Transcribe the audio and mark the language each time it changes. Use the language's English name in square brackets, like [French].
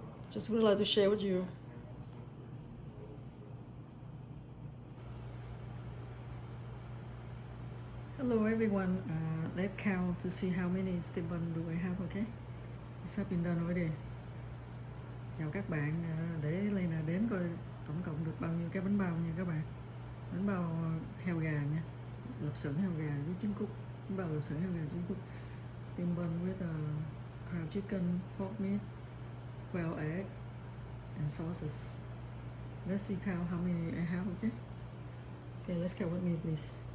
[English] Just would like to share with you. Hello everyone. Let's count to see how many steamedbun do I have. Okay, it's have been done already. [Vietnamese] Chào các bạn, để Lena đếm coi tổng cộng được bao nhiêu cái bánh bao nha các bạn. Bánh bao heo gà nha, lạp xưởng heo gà với trứng cút. Bánh bao lạp xưởng heo gà trứng cút. [English] Steamedbun with crab chicken, pork meat, quail egg, and sauces. Let's see count how many I have. Okay, let's count with me please.